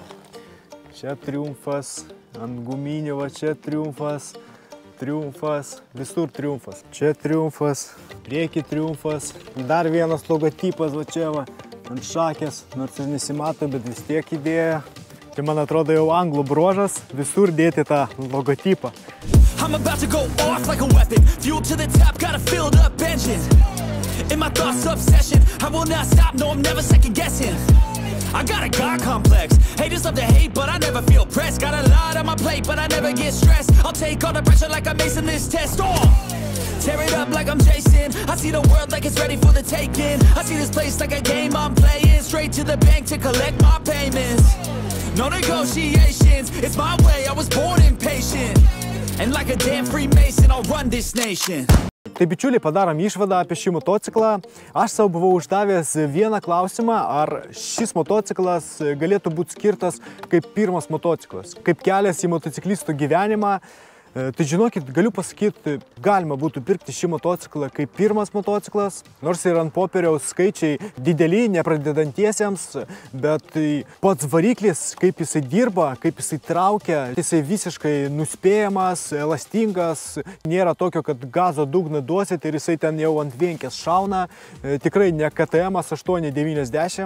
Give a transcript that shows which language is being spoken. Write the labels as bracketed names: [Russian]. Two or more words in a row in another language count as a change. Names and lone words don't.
[Lithuanian] Čia Triumfas, ant guminių, va čia Triumfas, visur Triumfas. Čia Triumfas, prieki Triumfas, dar vienas logotipas, va čia va, ant šakės, nors ir nesimato, bet vis tiek įdėjo. Tai man atrodo jau anglų bruožas, visur dėti tą logotipą. [English] I'm about to go off like a weapon. Fuel to the top, got a filled up engine. In my thoughts, obsession. I will not stop, no, I'm never second guessing. I got a God complex. Haters love to hate, but I never feel pressed. Got a lot on my plate, but I never get stressed. I'll take all the pressure like I'm acing this test. Tear it up like I'm Jason. I see the world like it's ready for the taking. I see this place like a game I'm playing. Straight to the bank to collect my payments. No negotiations, it's my way, I was born impatient. And like a damn Freemason, I'll run this nation. [Lithuanian] Tai bičiuliai, padarom išvadą apie šį motociklą. Aš savo buvau uždavęs vieną klausimą, ar šis motociklas galėtų būti skirtas kaip pirmas motociklas, kaip kelias į motociklistų gyvenimą. Tai žinokit, galiu pasakyti, galima būtų pirkti šį motociklą kaip pirmas motociklas, nors ir ant popieriaus skaičiai dideli, nepradedantiesiems, bet pats variklis, kaip jisai dirba, kaip jisai traukia, jisai visiškai nuspėjamas, elastingas, nėra tokio, kad gazo dugną duosit ir jisai ten jau ant vienkės šauna, tikrai ne KTM 890.